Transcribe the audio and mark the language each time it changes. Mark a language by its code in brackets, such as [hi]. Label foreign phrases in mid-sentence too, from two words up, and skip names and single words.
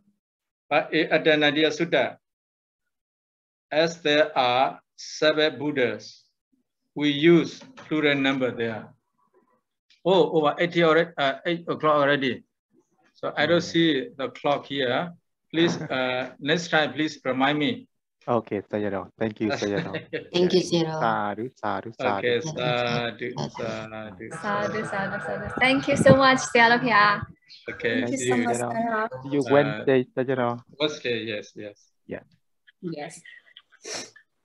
[en] But in Addanadiya Sutta, as there are 7 Buddhas, we use plural number there. Oh, over 8 o'clock already. So I don't see the clock here. Please, next time, please remind me. Okay, Sayadaw. Thank you, Sayadaw. Thank you, Sayadaw. [pi] Sadhu, sadhu, sadhu. Okay, sadhu, sadhu. Sadhu, sadhu, sadhu. [en] Thank you so much, Sayadaw. Okay, Thank you see so you. much, Sayadaw. See you Wednesday, Sayadaw. Wednesday, yes, yes. Yeah. Yes.